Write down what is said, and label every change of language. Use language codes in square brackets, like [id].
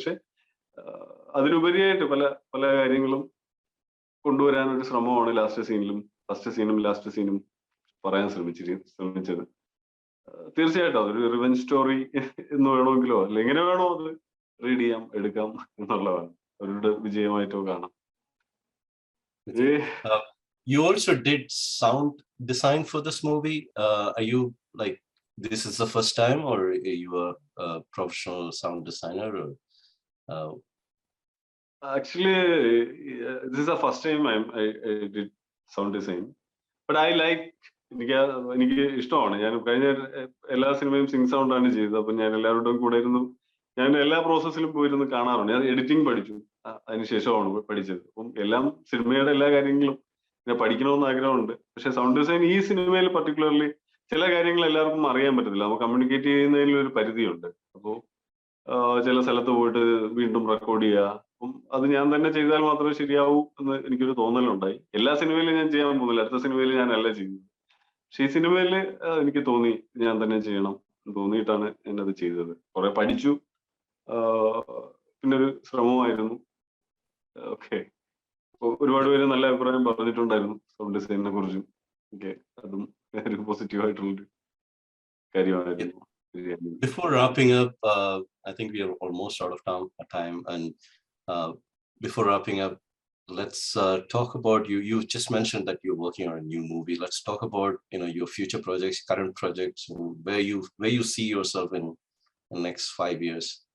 [ml] പക്ഷെ അതിനുപരിയായിട്ട് പല കാര്യങ്ങളും കൊണ്ടുവരാനൊരു ശ്രമമാണ് ഫസ്റ്റ് സീനും ലാസ്റ്റ് സീനും പറയാൻ ശ്രമിച്ചത്. തീർച്ചയായിട്ടും അതൊരു റിവെഞ്ച് സ്റ്റോറി എന്ന് വേണമെങ്കിലോ അല്ല എങ്ങനെ വേണോ അത് റീഡ് ചെയ്യാം, എടുക്കാം എന്നുള്ളതാണ്. അവരുടെ വിജയമായിട്ടോ കാണാം. [en] You also did sound design for this movie. Are you like, this is the first time, or are you a professional sound designer? Or, Actually, this is the first time I did sound design. But I like, [ml] എനിക്ക് ഇഷ്ടമാണ്. ഞാൻ കഴിഞ്ഞ എല്ലാ സിനിമയും Singh sound ആണ് ചെയ്തത്. അപ്പൊ ഞാൻ എല്ലാവരുടെയും കൂടെ ഇരുന്നു, ഞാൻ എല്ലാ പ്രോസസ്സിലും പോയിരുന്നു കാണാറുണ്ട്. ഞാൻ എഡിറ്റിംഗ് പഠിച്ചു, അതിനുശേഷമാണ് പഠിച്ചത്. അപ്പം സിനിമയുടെ എല്ലാ കാര്യങ്ങളും പിന്നെ പഠിക്കണമെന്ന് ആഗ്രഹമുണ്ട്. പക്ഷെ സൗണ്ട് ഡിസൈൻ ഈ സിനിമയിൽ പർട്ടിക്കുലർലി ചില കാര്യങ്ങൾ എല്ലാവർക്കും അറിയാൻ പറ്റത്തില്ല. നമുക്ക് കമ്മ്യൂണിക്കേറ്റ് ചെയ്യുന്നതിൽ ഒരു പരിധിയുണ്ട്. അപ്പോൾ ചില സ്ഥലത്ത് പോയിട്ട് വീണ്ടും റെക്കോർഡ് ചെയ്യുക. അപ്പം അത് ഞാൻ തന്നെ ചെയ്താൽ മാത്രമേ ശരിയാവൂ എന്ന് എനിക്കൊരു തോന്നലുണ്ടായി. എല്ലാ സിനിമയിലും ഞാൻ ചെയ്യാൻ പോകുന്നില്ല. അടുത്ത സിനിമയിൽ ഞാനല്ല ചെയ്യുന്നത്. പക്ഷെ ഈ സിനിമയിൽ എനിക്ക് തോന്നി ഞാൻ തന്നെ ചെയ്യണം എന്ന് തോന്നിയിട്ടാണ് ഞാനത് ചെയ്തത്. കുറെ പഠിച്ചു. പിന്നെ ഒരു ശ്രമമായിരുന്നു. ഓക്കെ. ഒരുപാട് പേര് നല്ല അഭിപ്രായം പറഞ്ഞിട്ടുണ്ടായിരുന്നു സൗണ്ട് ഡിസൈനിനെ കുറിച്ചും. ഓക്കെ, അതും ഒരു പോസിറ്റീവ് ആയിട്ടുള്ളൊരു കാര്യമായിരുന്നു. [en] Before wrapping up, I think we are almost out of time. And before wrapping up, let's talk about you. You just mentioned that you're working on a new movie. Let's talk about your future projects, current projects, where you see yourself in the next 5 years.